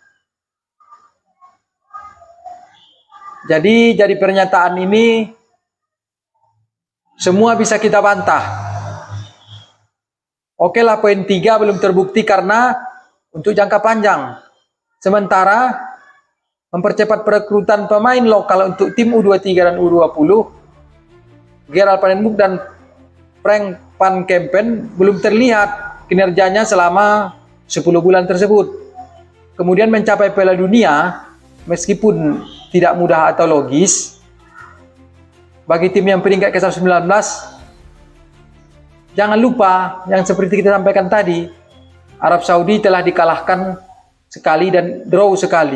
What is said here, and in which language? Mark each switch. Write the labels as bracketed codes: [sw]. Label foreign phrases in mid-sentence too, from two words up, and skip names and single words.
[id] Jadi pernyataan ini semua bisa kita bantah. Oke lah, poin 3 belum terbukti karena untuk jangka panjang. Sementara mempercepat perekrutan pemain lokal untuk tim U23 dan U20, Gerald Van den Boek dan Frank van Kempen belum terlihat kinerjanya selama 10 bulan tersebut. Kemudian mencapai Piala Dunia meskipun tidak mudah atau logis bagi tim yang peringkat ke-119. Jangan lupa yang seperti kita sampaikan tadi, Arab Saudi telah dikalahkan sekali dan draw sekali.